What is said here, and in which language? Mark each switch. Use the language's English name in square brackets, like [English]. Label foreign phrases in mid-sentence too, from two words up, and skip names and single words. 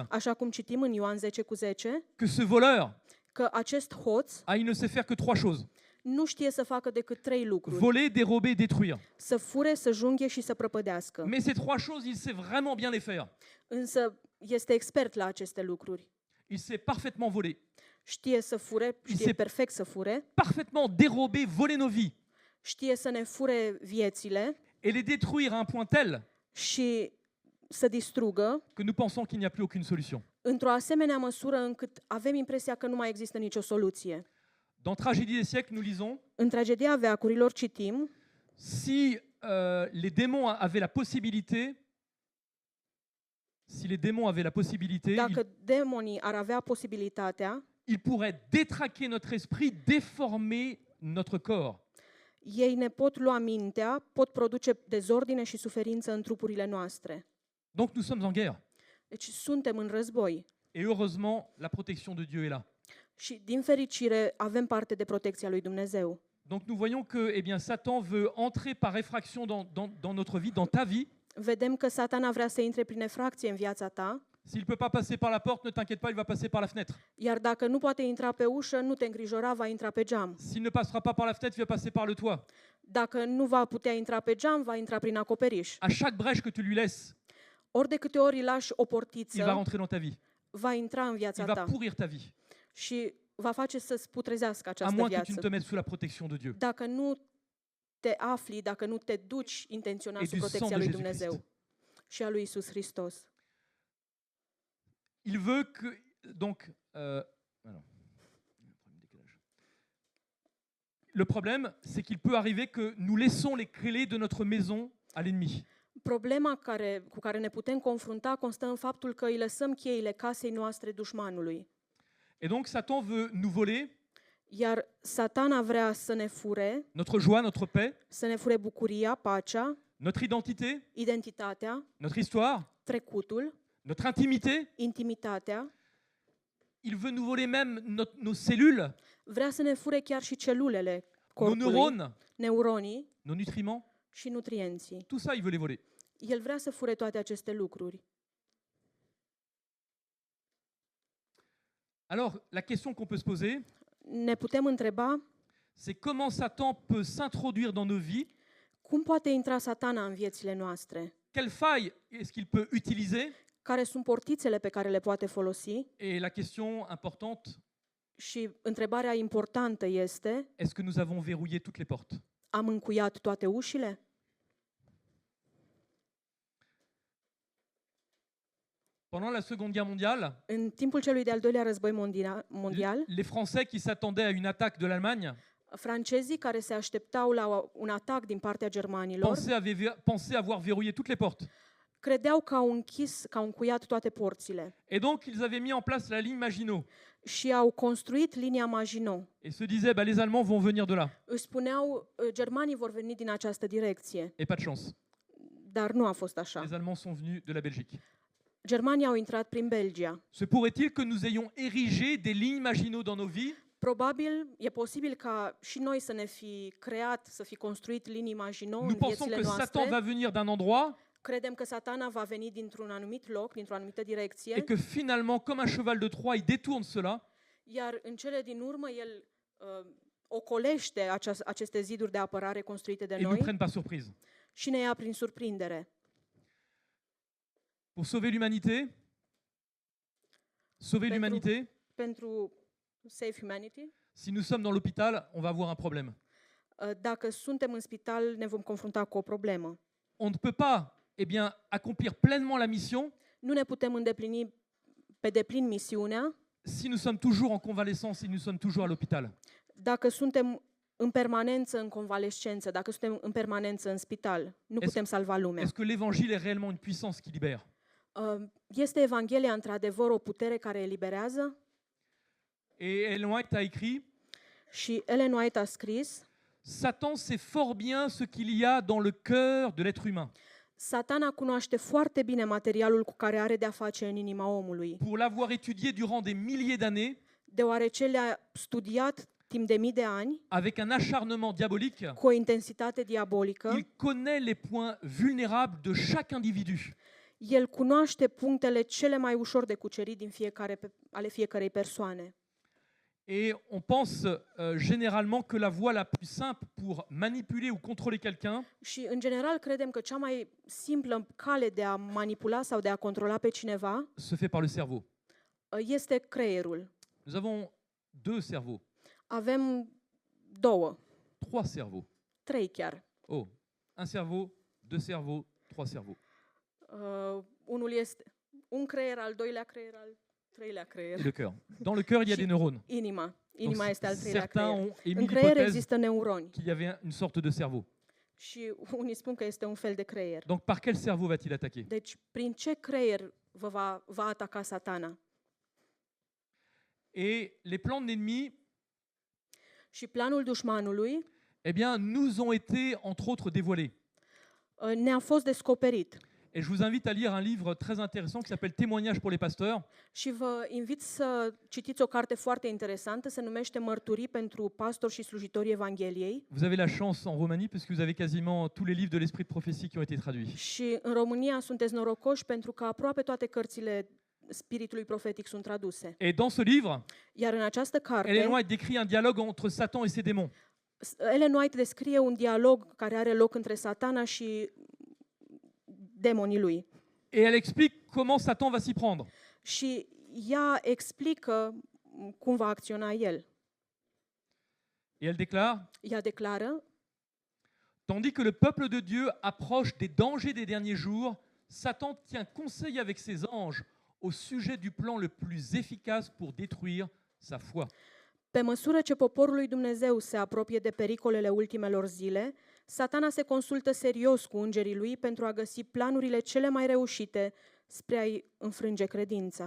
[Romanian] așa cum citim în Ioan 10:10, [French] que ce voleur [Romanian] că acest hoț [French] il ne sait faire que 3 choses. [Romanian] nu știe să facă decât 3 lucruri. [French] Voler, dérober, détruire. [Romanian] Să fure, să junghe și să prăpădească. [French] Mais ces 3 choses, il sait vraiment bien les faire. [Romanian] Însă este expert la aceste lucruri. [French] Il sait parfaitement voler, [Romanian] Știe să fure, știe se- perfect să fure, [French] parfaitement dérober, voler nos vies [Romanian] știe să ne fure viețile [French] et les détruire à un point tel [Romanian] și să distrugă [French] que nous pensons qu'il n'y a plus aucune solution. [Romanian] într-o asemenea măsură încât avem impresia că nu mai există nicio soluție. [French] Dans Tragédie des siècles, nous lisons, [Romanian] În tragedia veacurilor citim, [French] si les démons avaient la possibilité, [Romanian] dacă demonii ar avea posibilitatea, [French] ils pourraient détraquer notre esprit, déformer notre corps. [Romanian] ei ne pot lua mintea, pot produce dezordine și suferință în trupurile noastre. [French] Donc nous sommes en guerre. [Romanian] Deci suntem în război [French] Et heureusement, la protection de Dieu est là. [Romanian] și, din fericire, avem parte de protecția lui Dumnezeu. [French] Donc nous voyons que eh bien, Satan veut entrer par effraction dans notre vie, dans ta vie. [Romanian] Vedem că Satana vrea să intre prin efracție în viața ta, [French] S'il ne peut pas passer par la porte, ne t'inquiète pas, il va passer par la fenêtre. [Romanian] iar dacă nu poate intra pe ușă, nu te îngrijora, va intra pe geam. [French] S'il ne passera pas par la fenêtre, il va passer par le toit. [Romanian] Dacă nu va putea intra pe geam, va intra prin acoperiș. [French] À chaque brèche que tu lui laisses, [Romanian] Ori de câte ori îi lași o [French] il va [Romanian] portiță, [French] rentrer dans ta vie. [Romanian] va intra în viața [French] Il va [Romanian] ta [French] pourrir ta vie. [Romanian] și va face să-ți putrezească [French] À [Romanian] această [French] moins que tu ne [Romanian] viață. [French] te mettes sous la protection de Dieu. [Romanian] Dacă nu te afli, dacă nu te duci intenționat [French] Et [Romanian] sub [French] du sang [Romanian] protecția [French] de [Romanian] lui [French] Jésus-Christ. [Romanian] Dumnezeu și a lui Isus Hristos. [French] Il veut que... Donc... alors. Le problème, c'est qu'il peut arriver que nous laissons les clés de notre maison à l'ennemi. [Romanian] Problema cu care ne putem confrunta constă în faptul că îi lăsăm cheile casei noastre dușmanului. [French] Et donc Satan veut nous voler [Romanian] Iar Satana vrea să ne fure, [French] notre joie, notre paix, [Romanian] să ne fure bucuria, pacea, [French] notre identité, [Romanian] identitatea, [French] notre histoire, [Romanian] trecutul, [French] notre intimité. [Romanian] intimitatea. [French] Il veut nous voler même nos cellules, [Romanian] Vrea să ne fure chiar și celulele [French] nos [Romanian] corpului, [French] neurones, [Romanian] neuronii [French] nos nutriments. [Romanian] și nutrienții. [French] Tout ça, il veut les voler. [Romanian] El vrea să fure toate aceste lucruri. [French] Alors, la question qu'on peut se poser, [Romanian] Ne putem întreba [French] c'est comment Satan peut s'introduire dans nos vies, [Romanian] cum poate intra Satana în viețile noastre, [French] quelles failles est-ce qu'il peut utiliser, [Romanian] care sunt portițele pe care le poate folosi [French] et la question importante, [Romanian] și întrebarea importantă este, [French] est-ce que nous avons verrouillé toutes les portes? [Romanian] am încuiat toate ușile? [French] Pendant la Seconde Guerre mondiale, [Romanian] În timpul celui de-al doilea război mondial, [French] les Français qui s'attendaient à une attaque de l'Allemagne [Romanian] Francezii care se așteptau la un atac din partea germanilor [French] pensaient avoir verrouillé toutes les portes. [Romanian] credeau că au închis, că au încuiat toate porțile [French] Et donc, ils avaient mis en place la ligne Maginot. [Romanian] și au construit linia Maginot. [French] Et se disaient, bah, les Allemands vont venir de là. [Romanian] Își spuneau, germanii vor veni din această direcție, [French] Et pas de chance. [Romanian] dar nu a fost așa. [French] Les Allemands sont venus de la Belgique. [Romanian] Germanii au intrat prin Belgia. [French] Se pourrait-il que nous ayons érigé des lignes Maginot dans nos vies [Romanian] Probabil, e posibil ca și noi să ne fi creat, să fi construit linii Maginot [French] Nous [Romanian] în [French] pensons [Romanian] viețile [French] que Satan [Romanian] noastre. [French] va venir d'un endroit [Romanian] Credem că Satana va veni dintr-un anumit loc, dintr-o anumită direcție, [French] et que finalement, comme un cheval de Troie, il détourne cela [Romanian] iar în cele din urmă el ocolește aceste ziduri de apărare construite de [French] et nous [Romanian] noi [French] prenne par surprise. [Romanian] și ne ia prin surprindere. [French] Pour sauver l'humanité, [Romanian] Pentru [English] Save Humanity, [French] si nous sommes dans l'hôpital, on va avoir un problème. [Romanian] dacă suntem în spital, ne vom confrunta cu o problemă. [French] On ne peut pas accomplir pleinement la mission [Romanian] Nu ne putem îndeplini pe deplin misiunea [French] si nous sommes toujours en convalescence, si nous sommes toujours à l'hôpital. [Romanian] dacă suntem în permanență în convalescență, dacă suntem în permanență în spital. Nu putem salva lumea. [French] Est-ce que l'évangile est réellement une puissance qui libère? [Romanian] Este Evanghelia într-adevăr o putere care eliberează? [French] Et Ellen White a écrit, [Romanian] Și Ellen White a scris, [French] Satan sait fort bien ce qu'il y a dans le cœur de l'être humain. [Romanian] Satana cunoaște foarte bine materialul cu care are de-a face în inima omului, [French] Pour l'avoir étudié durant des milliers d'années, [Romanian] deoarece le-a studiat timp de mii de ani, [French] avec un acharnement diabolique, [Romanian] cu o intensitate diabolică. [French] il connaît les points vulnérables de chaque individu. [Romanian] El cunoaște punctele cele mai ușor de cucerit ale fiecarei persoane. [French] Et on pense généralement que la voie la plus simple pour manipuler ou contrôler quelqu'un, [Romanian] Și în general credem că cea mai simplă cale de a manipula sau de a controla pe cineva [French] se fait par le cerveau. [Romanian] este creierul. [French] Nous avons 2 cerveaux, [Romanian] Avem [French] 3 cerveaux. [Romanian] 3 chiar. [French] Oh, 1 cerveau, 2 cerveaux, 3 cerveaux. [Romanian] Unul este un creier, al doilea creier, al treilea creier. [French] Et le cœur. Dans le cœur, il y a des neurones. [Romanian] Inima [French] Donc, [Romanian] este al treilea [French] certains [Romanian] creier. [French] ont émis [Romanian] În creier [French] l'hypothèse [Romanian] există neuroni [French] qu'il y avait une sorte de cerveau. [Romanian] și unii spun că este un fel de creier. [French] Donc par quel cerveau va-t-il attaquer? [Romanian] Deci, prin ce creier va ataca Satana? [French] Et les plans de l'ennemi, [Romanian] Și planul dușmanului [French] eh bien, nous ont été, entre autres, dévoilés. [Romanian] ne-a fost descoperit. [French] Et je vous invite à lire un livre très intéressant qui s'appelle Témoignages pour les pasteurs. [Romanian] Și vă invit să citiți o carte foarte interesantă, se numește Mărturii pentru pastori și slujitorii Evangheliei. [French] Vous avez la chance en Roumanie parce que vous avez quasiment tous les livres de l'Esprit de prophétie qui ont été traduits. [Romanian] Și în România sunteți norocoși pentru că aproape toate cărțile Spiritului profetic sunt traduse. [French] Et dans ce livre, [Romanian] Iar în această carte, [French] Ellen White décrit un dialogue entre Satan et ses démons. [Romanian] Ellen White descrie un dialog care are loc între Satana și demonii lui. [French] Et elle explique comment Satan va s'y prendre. [Romanian] Și ea explică cum va acționa el. [French] Et elle déclare, [Romanian] Ea declară, [French] tandis que le peuple de Dieu approche des dangers des derniers jours, Satan tient conseil avec ses anges au sujet du plan le plus efficace pour détruire sa foi. [Romanian] pe măsură ce poporul lui Dumnezeu se apropie de pericolele ultimelor zile, Satana se consultă serios cu îngerii lui pentru a găsi planurile cele mai reușite spre a-i înfrânge credința.